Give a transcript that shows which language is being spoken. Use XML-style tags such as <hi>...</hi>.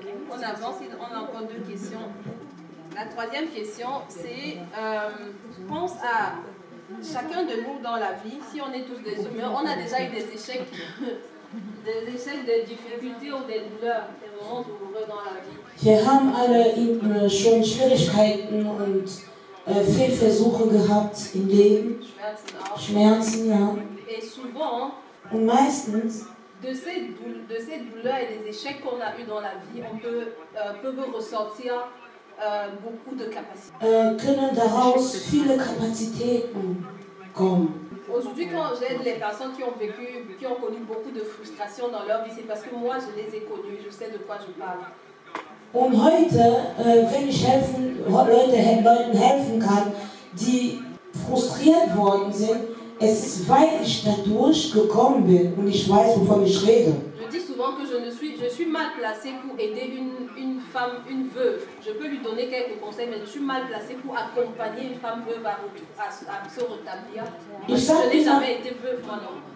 <fr>On avance, on a encore 2 questions. La 3e question, c'est pense à chacun de nous dans la vie, si on est tous des humains, on a déjà eu des échecs, des difficultés ou des douleurs, des moments douloureux dans la vie.</fr> <de>Wir haben alle schon Schwierigkeiten und Fehlversuche gehabt im Leben, Schmerzen auch. Schmerzen, ja.</de> <fr>Et souvent,</fr> <de>Und meistens</de> <fr>de ces douleurs et des échecs qu'on a eu dans la vie, on peut ressortir beaucoup de capacités.</fr> <de>können daraus viele Kapazitäten kommen.</de> <fr>Aujourd'hui, quand j'aide les personnes qui ont connu beaucoup de frustration dans leur vie, c'est parce que moi, je les ai connues, je sais de quoi je parle.</fr> <de>Und heute, wenn ich Leuten helfen kann, die frustriert worden sind, es ist, weil ich dadurch gekommen bin und ich weiß, wovon ich rede.</de> <fr>Je dis souvent que je suis mal placée pour aider une femme, une veuve. Je peux lui donner quelques conseils, mais je suis mal placée pour accompagner une femme veuve à se rétablir. Je n'ai jamais été veuve, moi non.</fr>